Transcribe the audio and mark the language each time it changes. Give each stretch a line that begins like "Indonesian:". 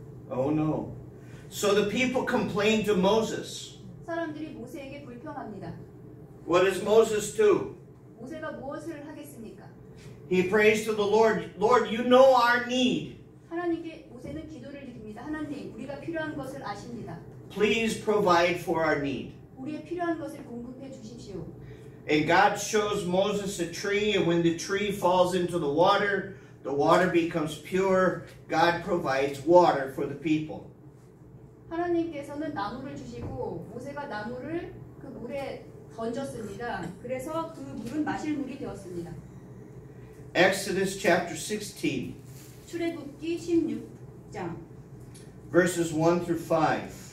English: Oh no. So the people complained to Moses.
Korean: 사람들이 모세에게 불평합니다.
English: What does Moses do?
Korean: 모세가 무엇을 하겠습니까?
English: He prays to the Lord. Lord, you know our need.
Korean: 하나님께 모세는 기도를 드립니다. 하나님, 우리가 필요한 것을 아십니다.
English: Please provide for our need.
Korean: 우리의 필요한 것을 공급해 주십시오.
English: And God shows Moses a tree, and when the tree falls into the water becomes pure. God provides water for the people.
Korean: 하나님께서는 나무를 주시고 모세가 나무를 그 물에 던졌습니다. 그래서 그 물은 마실 물이 되었습니다.
English: Exodus chapter 16,
Korean: 출애굽기 16장
English: verses 1 through 5.